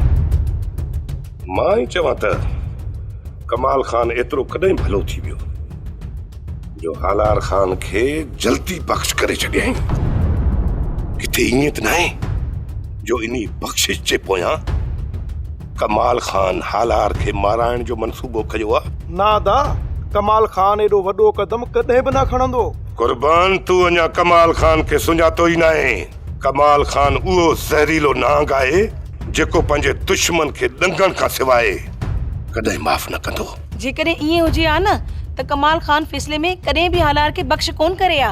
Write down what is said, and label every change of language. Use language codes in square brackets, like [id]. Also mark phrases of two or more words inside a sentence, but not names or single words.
[sd] मां ई चवां त कमाल ख़ान एतिरो कॾहिं भलो थी वियो जो हालार ख़ान खे जल्दी बख़्श करे छॾियईं। किथे ईअं त न आहे जो इन्ही बख़्शिश जे पोयां कमाल ख़ान हालार खे माराइण जो मंसूबो कयो आहे? ना दा, कमाल ख़ान एॾो वॾो कदम कॾहिं बि न खणंदो। कुर्बान, तूं अञा कमाल ख़ान खे सुञातो ई न आहे। कमाल ख़ान उहो ज़हरीलो नांग आहे जेको पंहिंजे दुश्मन खे ॾंगण खां सवाइ कॾहिं माफ़ न कंदो। जेकॾहिं ईअं हुजे हा न त कमाल ख़ान फ़ैसिले में कॾहिं बि हालार खे बख़्श कोन करे आ।